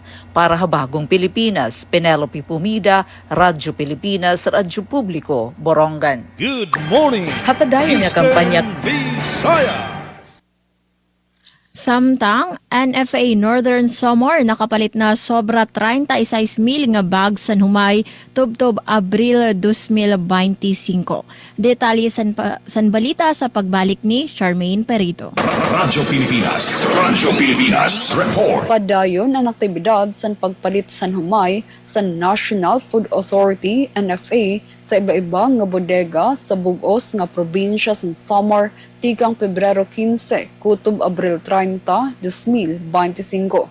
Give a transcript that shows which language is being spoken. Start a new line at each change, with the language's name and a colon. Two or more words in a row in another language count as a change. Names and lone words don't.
Waray: Para habagong Pilipinas, Penelope Pumida, Radyo Pilipinas, Radyo Publiko, Borongan.
English: Good morning,
Waray: Hapadayon nga kampanya Visayas. Samtang, NFA Northern Samar nakapalit na sobra 36,000 nga bags sa humay tubtob Abril 2025. Detalye san balita sa pagbalik ni Charmaine Perito. Radyo Pilipinas Report. Padayon ang aktibidad sa pagpalit sa humay sa National Food Authority NFA sa iba-iba nga bodega sa bugos nga probinsya sa Samar tikang Pebrero 15 kutob Abril 30, 2025.